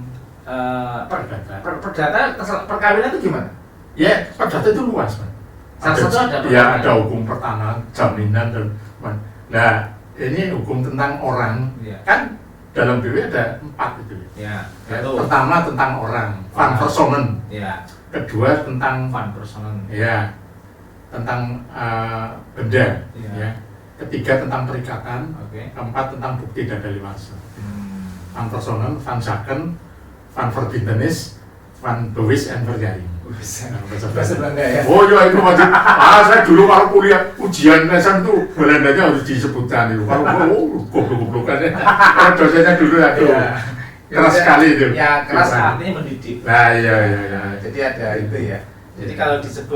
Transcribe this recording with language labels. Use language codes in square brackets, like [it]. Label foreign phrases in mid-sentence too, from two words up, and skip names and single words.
[id] Perdata. perdata, perkawinan itu gimana? Ya, perdata itu luas, Pak. Salah satu ada ya, perkawinan. ada hukum pertanahan, jaminan dan nah, ini hukum tentang orang. Iya. Kan dalam BW ada 4 itu. Ya, Ya, itu. pertama tentang orang, [nl] van personen. [id] Ya, Kedua tentang [nl] van personen. [id] ya tentang benda. Iya. Ya. Ketiga tentang perikatan. Oke. Keempat tentang bukti dan dalilwasa. Hmm. [nl] Van personen, van zaken, van verbintenis, van bewis en verjaring. [id] Bisa. Nah, Bahasa Belanda ya. Oh iya itu wajib. Saya dulu kalau kuliah ujian lesan tuh Belandanya harus disebutkan itu. Kalau goblok-goblokan ya. Kalau dosennya dulu aduh. Iya. Keras sekali itu. Ya, keras Dosen. artinya mendidik. Nah iya. Jadi ada itu ya. Jadi kalau disebut